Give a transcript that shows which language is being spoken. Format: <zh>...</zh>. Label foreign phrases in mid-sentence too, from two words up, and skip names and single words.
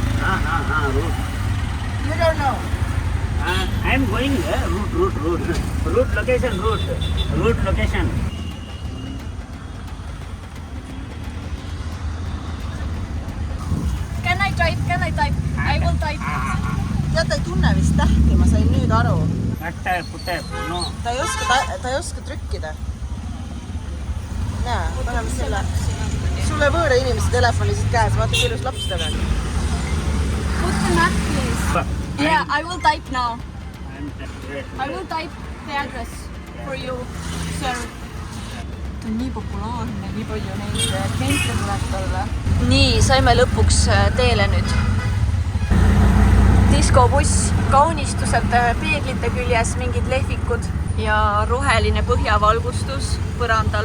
<en>You don't know. I am going there. Route. Route location. Route location. Can I type? I will type.</en> <et>Tead, ei tunne vist tähti, ma sain nüüd aru.</et> <en>Type. No.</en> <et>Ta ei oska trükkida. Näe, paneme selle. Sulle võõra inimese telefoni siit käes, vaata kui ilus laps tal on.</et> <en>Put the map, please. Yeah, I will type now. I will type the address for you, sir.</en> <et>Ta on nii populaarne, nii palju neid kliente tuleb talle. Nii, saime lõpuks teele nüüd. Diskobuss, kaunistused peeglite küljes, mingid lehvikud ja roheline põhjavalgustus põrandal.</et>